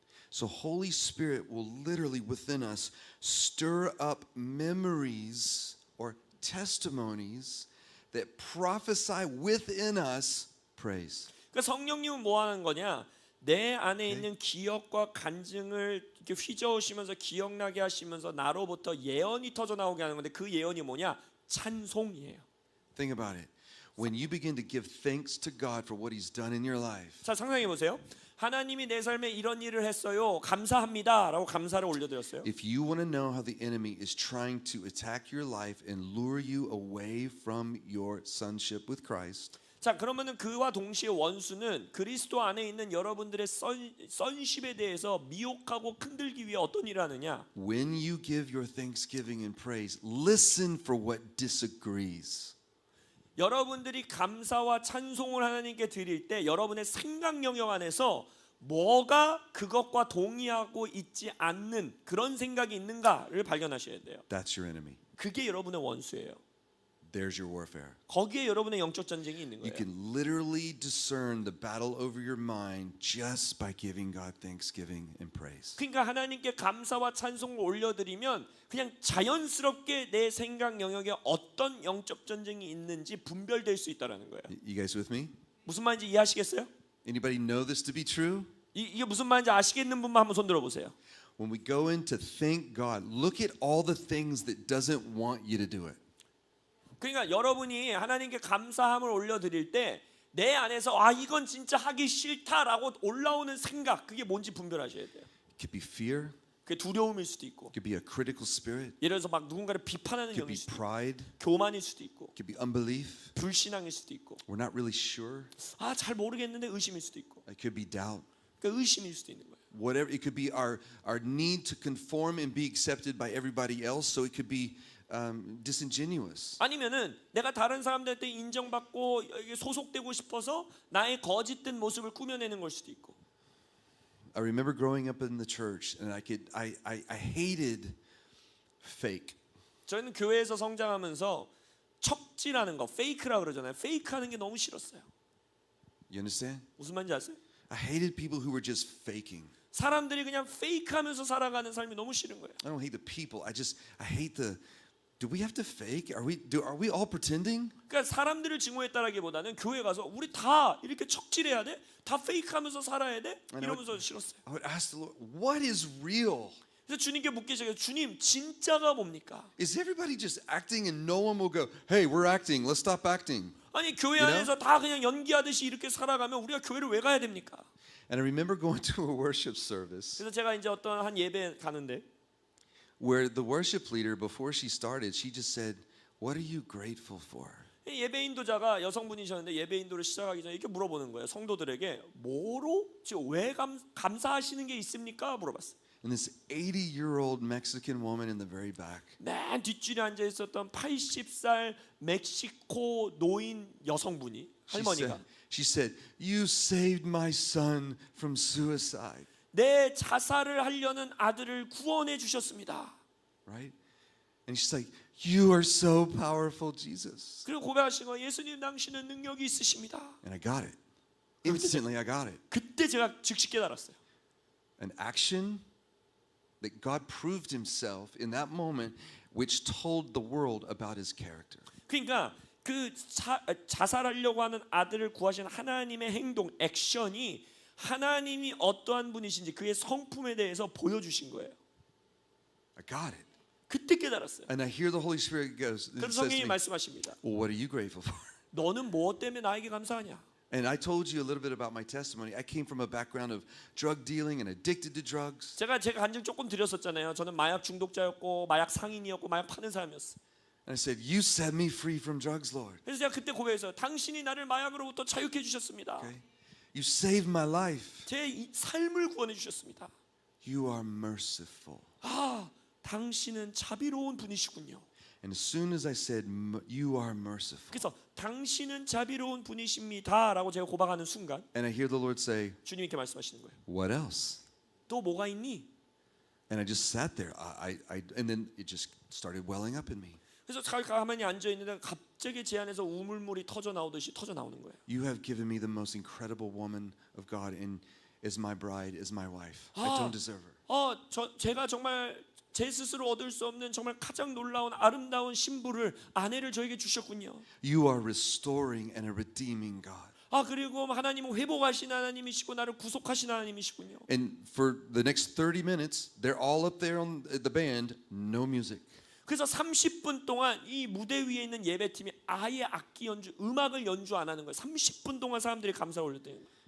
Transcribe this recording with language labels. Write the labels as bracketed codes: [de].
[en] So Holy Spirit will literally within us stir up memories or testimonies that prophesy within us praise. [ko] 그러니까 성령님은 뭐 하는 거냐? 내 안에 있는 기억과 간증을 이렇게 휘저으시면서 기억나게 하시면서 나로부터 예언이 터져 나오게 하는 건데 그 예언이 뭐냐? 찬송이에요. [en] Think about it. When you begin to give thanks to God for what he's done in your life, [ko] 자, 상상해 보세요. 하나님이 내 삶에 이런 일을 했어요. 감사합니다라고 감사를 올려드렸어요. [en] if you want to know how the enemy is trying to attack your life and lure you away from your sonship with Christ, [ko] 자, 그러면은 그와 동시에 원수는 그리스도 안에 있는 여러분들의 선십에 대해서 미혹하고 흔들기 위해 어떤 일을 하느냐? [en] when you give your thanksgiving and praise, listen for what disagrees. [ko] 여러분들이 감사와 찬송을 하나님께 드릴 때 여러분의 생각 영역 안에서 뭐가 그것과 동의하고 있지 않는 그런 생각이 있는가를 발견하셔야 돼요. [en] That's your enemy. [ko] 그게 여러분의 원수예요. [en] There's your warfare. [ko] 거기에 여러분의 영적 전쟁이 있는 [en] You [ko] 거예요. [en] can literally discern the battle over your mind just by giving God thanksgiving and praise. [ko] 그러니까 하나님께 감사와 찬송을 올려드리면 그냥 자연스럽게 내 생각 영역에 어떤 영적 전쟁이 있는지 분별될 수 있다라는 거예요. [en] You guys with me? [ko] 무슨 말인지 이해하시겠어요? [en] Anybody know this to be true? [ko] 이게 무슨 말인지 아시겠는 분만 한번 손 들어보세요. [en] When we go in to thank God, look at all the things that doesn't want you to do it. [ko] 그러니까 여러분이 하나님께 감사함을 올려드릴 때 내 안에서 이건 진짜 하기 싫다라고 올라오는 생각 그게 뭔지 분별하셔야 돼요. [en] It could be fear, [ko] 그게 두려움일 수도 있고 [en] it could be a critical spirit, [ko] 예를 들어서 막 누군가를 비판하는 [en] it could [ko] 영일 [en] be [ko] 수도 있고 [en] pride, [ko] 교만일 수도 있고 [en] it could be unbelief. [ko] 불신앙일 수도 있고 [en] We're not really sure. [ko] 잘 모르겠는데 의심일 수도 있고 [en] It could be doubt. [ko] 그러니까 의심일 수도 있는 거예요. [en] Whatever, it could be our need to conform and be accepted by everybody else, so it could be disingenuous. [ko] 아니면은 내가 다른 사람들한테 인정받고 여기 소속되고 싶어서 나의 거짓된 모습을 꾸며내는 걸 수도 있고. [en] I remember growing up in the church, and I hated fake. [ko] 저는 교회에서 성장하면서 척지라는 거, 페이크라 그러잖아요. 페이크하는 게 너무 싫었어요. [en] You understand? [ko] 무슨 말인지 아세요? [en] I hated people who were just faking. [ko] 사람들이 그냥 페이크하면서 살아가는 삶이 너무 싫은 거예요. [en] I don't hate the people. I hate the. Do we have to fake? Are we all pretending? [ko] 그러니까 사람들을 증오했다라기보다는 교회 가서 우리 다 이렇게 척질해야 돼? 다 페이크하면서 살아야 돼? 이러면서 싫었어요. [en] I would ask the Lord, what is real? [ko] 그래서 주님께 묻기 시작해요. 주님, 진짜가 뭡니까? [en] Is everybody just acting and no one will go, hey, we're acting, let's stop acting? [ko] 아니 교회 [en] You know? [ko] 안에서 다 그냥 연기하듯이 이렇게 살아가면 우리가 교회를 왜 가야 됩니까? [en] And I remember going to a worship service [ko] 그래서 제가 이제 어떤 한 예배 가는데 [en] where the worship leader, before she started, she just said, what are you grateful for? [ko] 예배 인도자가 여성분이셨는데 예배 인도를 시작하기 전에 이렇게 물어보는 거예요. 성도들에게 뭐로 지금 왜 감사하시는 게 있습니까? 물어봤어요. [en] And this 80-year-old Mexican woman in the very back, [ko] 맨 뒷줄에 앉아 있었던 80살 멕시코 노인 여성분이 할머니가 [en] she said, you saved my son from suicide, [ko] 내 자살을 하려는 아들을 구원해 주셨습니다. [en] right? And she's like, you are so powerful, Jesus. [ko] 그리고 고백하신 거 예수님 당신은 능력이 있으십니다. [en] And I got it. Instantly, I got it. [ko] 그때 제가 즉시 깨달았어요. [en] An action that God proved himself in that moment, which told the world about his character. [ko] 그러니까 그 자살하려고 하는 아들을 구하신 하나님의 행동, 액션이 하나님이 어떠한 분이신지 그의 성품에 대해서 보여주신 거예요. [en] I got it. [ko] 그때 깨달았어요. [en] And I hear the Holy Spirit goes, [ko] 그래서 [en] says to [ko] 성령이 [en] me, [ko] 말씀하십니다. [en] well, what are you grateful for? [ko] 너는 무엇 때문에 나에게 감사하냐? [en] And I told you a little bit about my testimony. I came from a background of drug dealing and addicted to drugs. [ko] 제가 간증 조금 드렸었잖아요. 저는 마약 중독자였고 마약 상인이었고 마약 파는 사람이었어요. [en] And I said, you set me free from drugs, Lord. [ko] 그래서 제가 그때 고백해서 당신이 나를 마약으로부터 자유케 해주셨습니다. [en] Okay? You saved my life. [ko] 제 삶을 구원해 주셨습니다. [en] You are merciful. [ko] 아, 당신은 자비로운 분이시군요. [en] And as soon as I said, you are merciful. [ko] 그래서 당신은 자비로운 분이십니다라고 제가 고백하는 순간 [en] And I hear the Lord say, [ko] 주님께 말씀하시는 거예요. [en] what else? [ko] 또 뭐가 있니? [en] And I just sat there. And then it just started welling up in me. [ko] 그래서 잘 가만히 앉아 있는데 갑자기 제 안에서 우물물이 터져 나오듯이 터져 나오는 거예요. [en] You have given me the most incredible woman of God and is my bride, is my wife. I don't deserve her. [ko] 제가 정말 제 스스로 얻을 수 없는 정말 가장 놀라운 아름다운 신부를 아내를 저에게 주셨군요. [en] You are restoring and a redeeming God. [ko] 그리고 하나님은 회복하신 하나님이시고 나를 구속하신 하나님이시군요. [en] And for the next 30 minutes, they're all up there on the band, no music. [ko] 그래서 30분 동안 이 무대 위에 있는 예배팀이 아예 악기 연주, 음악을 연주 안 하는 거예요. 30분 동안 사람들이 감사 올렸대요.